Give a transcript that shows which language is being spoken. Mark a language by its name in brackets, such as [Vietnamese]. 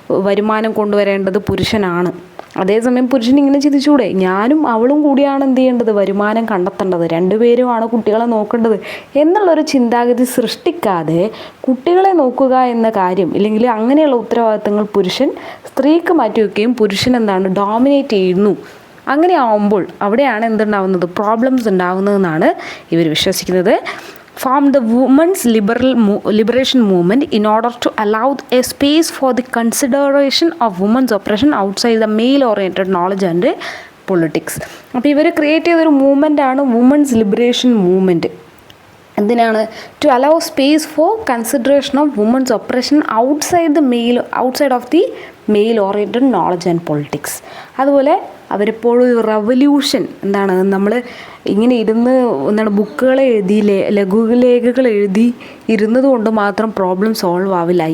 [Malayalam] വരുമാനം കൊണ്ടുവരേണ്ടത് പുരുഷനാണ്. അതേസമയം പുരുഷൻ ഇങ്ങനെ ചിന്തിച്ചൂടെ, ഞാനും അവളും കൂടിയാണ് എന്ത് ചെയ്യേണ്ടത്, വരുമാനം കണ്ടെത്തേണ്ടത്, രണ്ടുപേരുമാണ് കുട്ടികളെ നോക്കേണ്ടത് എന്നുള്ളൊരു ചിന്താഗതി സൃഷ്ടിക്കാതെ കുട്ടികളെ നോക്കുക എന്ന കാര്യം, ഇല്ലെങ്കിൽ അങ്ങനെയുള്ള ഉത്തരവാദിത്തങ്ങൾ പുരുഷൻ സ്ത്രീക്ക് മാറ്റിവെക്കുകയും പുരുഷൻ ഡോമിനേറ്റ് ചെയ്യുന്നു. അങ്ങനെ ആവുമ്പോൾ അവിടെയാണ് എന്തുണ്ടാവുന്നത്, പ്രോബ്ലംസ് ഉണ്ടാവുന്നതെന്നാണ് ഇവർ വിശ്വസിക്കുന്നത്. [English] formed the women's liberation movement in order to allow a space for the consideration of women's oppression outside the male-oriented knowledge and politics. [Malayalam] അപ്പോൾ ഇവർ ക്രിയേറ്റ് ചെയ്തൊരു മൂവ്മെൻ്റാണ് വുമൻസ് ലിബറേഷൻ മൂവ്മെൻറ്റ്. എന്തിനാണ്, [English] To allow space for consideration of women's oppression outside of the male oriented knowledge and politics. [Malayalam] അതുപോലെ അവരെപ്പോഴും revolution നമ്മൾ ഇങ്ങനെ ഇരുന്ന് ബുക്കുകൾ എഴുതി ലഘുലേഖകൾ എഴുതി ഇരുന്നത് കൊണ്ട് മാത്രം പ്രോബ്ലം സോൾവ് ആവില്ല.